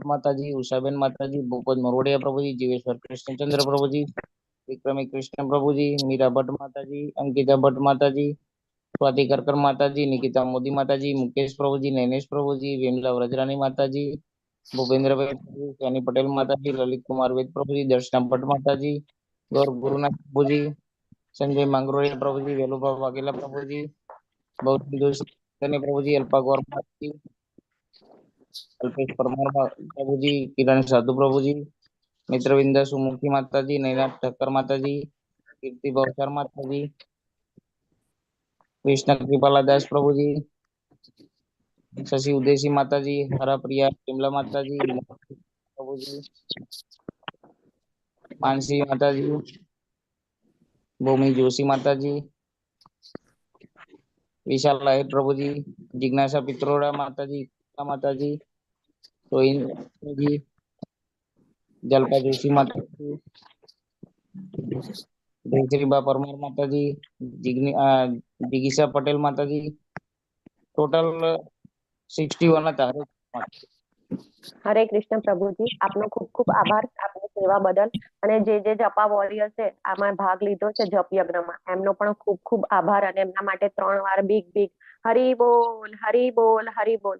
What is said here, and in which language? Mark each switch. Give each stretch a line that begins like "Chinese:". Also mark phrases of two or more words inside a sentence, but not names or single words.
Gujarati: માતાજી, ઉષાબેન માતાજી, ભૂપત મોરવડિયા પ્રભુજી, જીવેશ્વર કૃષ્ણચંદ્ર પ્રભુજી, વિક્રમી કૃષ્ણ પ્રભુજી, મીરા ભટ્ટ માતાજી, અંકિતા ભટ્ટ માતાજી, સ્વાતિ કરકર માતાજી, નિકિતા મોદી માતાજી, મુકેશ પ્રભુજી, નૈનેશ પ્રભુજી, વેમલા વ્રજરાની માતાજી, ભૂપેન્દ્રભાઈ પ્રભુજી, સોની પટેલ માતાજી, લલિત કુમાર વેદ પ્રભુજી, દર્શના ભટ્ટ માતાજી, ગૌર ગુરુનાથ પ્રભુજી, संजय मंगरोलिया प्रभुजी, वेलुबा वाघेला प्रभुजी, बौद्ध प्रभुजी, अल्पा गौर माताजी, अल्पेश परमार प्रभुजी, किरण साधु प्रभुजी, मित्रविंदा सुमुखी माताजी, नैनाथ ठक्कर माताजी, कीर्ति भवसार माताजी, कृष्ण कृपाला दास प्रभुजी, शशि उदेशी माताजी, हरा प्रिया शिमला माताजी, प्रभुजी, मानसी माताजी, भूमि जोशी माताजी, विशाल लाहिर प्रभुजी, जिज्ञासा पित्रोड़ा माताजी, माताजी, सोइन जी, जलपा जोशी माताजी, जयश्रीबा परमार माताजी, जिगीसा पटेल माताजी, टोटल 61 હતા. હરે કૃષ્ણ પ્રભુજી, આપનો ખૂબ ખૂબ આભાર આપની સેવા બદલ અને જે જપા વોરિયર છે આમાં ભાગ લીધો છે જપ યજ્ઞમાં એમનો પણ ખૂબ ખૂબ આભાર અને એમના માટે 3 વાર બિગ હરી બોલ હરી બોલ હરી બોલ.